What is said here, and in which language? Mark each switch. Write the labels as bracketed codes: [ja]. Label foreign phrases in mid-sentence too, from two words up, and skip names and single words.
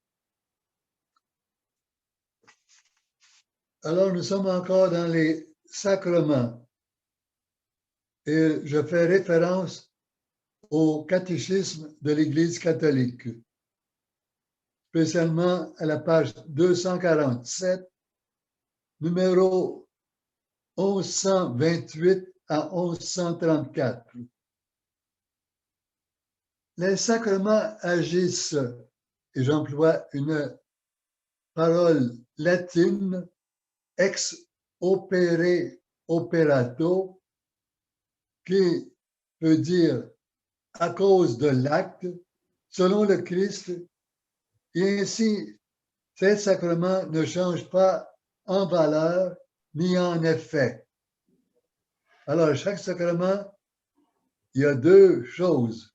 [fr] Alors, nous sommes encore dans les sacrements et je fais référence au catéchisme de l'Église catholique, spécialement à la page 247, numéro 1128 à 1134. Les sacrements agissent, et j'emploie une parole latine, [la] ex opere operato, [fr] qui veut dire à cause de l'acte, selon le Christ, et ainsi, ces sacrements ne changent pas en valeur ni en effet. Alors, chaque sacrement, il y a deux choses.